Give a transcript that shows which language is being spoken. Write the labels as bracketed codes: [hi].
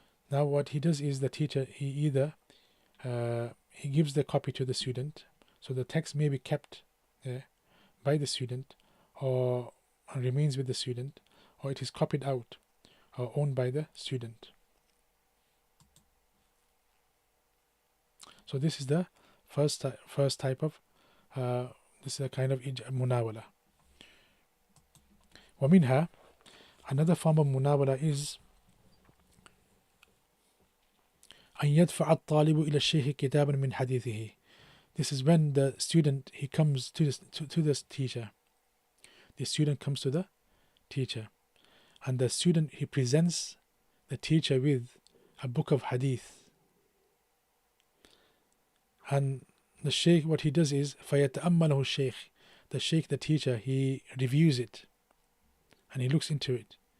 [en] Now what he does is the teacher, he either he gives the copy to the student, so the text may be kept there by the student, or remains with the student, or it is copied out or owned by the student. So this is the first type of this is a kind of munawala. [ar] ومنها, another form of munawala is أن يدفع الطالب إلى الشيخ كتابا من حديثه. [en] This is when the student he comes to the teacher. The student comes to the teacher, and the student he presents the teacher with a book of hadith. And the Shaykh, what he does is فيتأمله الشيخ. The Shaykh, the teacher, he reviews it and he looks into it.